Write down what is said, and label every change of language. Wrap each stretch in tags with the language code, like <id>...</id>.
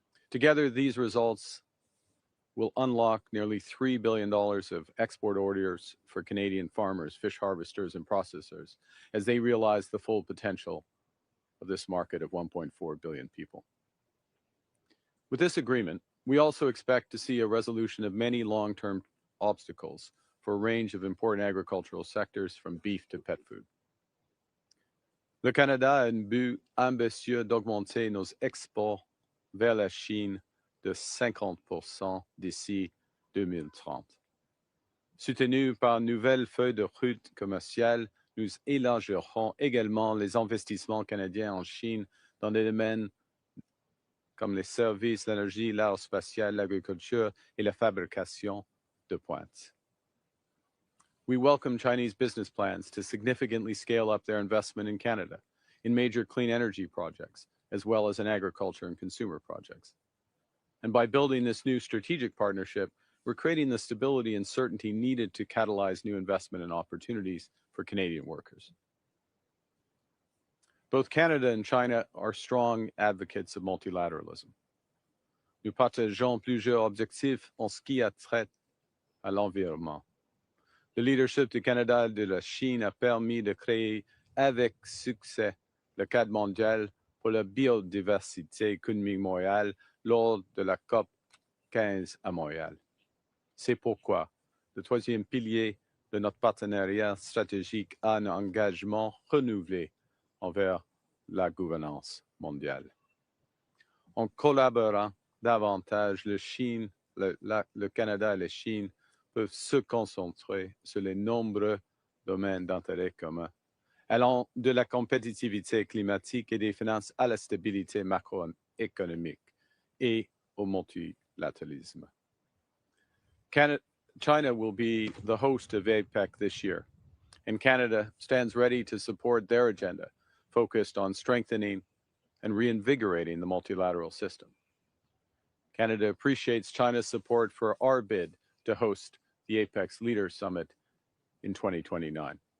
<en>Together, these results will unlock nearly $3 billion of export orders for Canadian farmers, fish harvesters, and processors as they realize the full potential of this market of 1.4 billion people. With this agreement, we also expect to see a resolution of many long-term obstacles for a range of important agricultural sectors, from beef to pet food.</en> <fr>Le Canada a un but ambitieux d'augmenter nos exports vers la Chine de 50% d'ici 2030. Soutenu par une nouvelle feuille de route commerciale, nous élargirons également les investissements canadiens en Chine dans des domaines comme les services, l'énergie, l'aérospatiale, l'agriculture et la fabrication de pointe.</fr> <en>We welcome Chinese business plans to significantly scale up their investment in Canada, in major clean energy projects, as well as in agriculture and consumer projects. And by building this new strategic partnership, we're creating the stability and certainty needed to catalyze new investment and opportunities for Canadian workers. Both Canada and China are strong advocates of multilateralism.</en> <fr>Nous partageons plusieurs objectifs en ce qui a trait à l'environnement. Le leadership du Canada et de la Chine a permis de créer avec succès le cadre mondial pour la biodiversité économique mondiale lors de la COP 15 à Montréal. C'est pourquoi le troisième pilier de notre partenariat stratégique a un engagement renouvelé envers la gouvernance mondiale. En collaborant davantage, le Canada et la Chine peuvent se concentrer sur les nombreux domaines d'intérêt commun, allant de la compétitivité climatique et des finances à la stabilité macroéconomique et au multilatéralisme.</fr> <en>China will be the host of APEC this year, and Canada stands ready to support their agenda, focused on strengthening and reinvigorating the multilateral system. Canada appreciates China's support for our bid to host the APEC Leaders Summit in 2029.</en>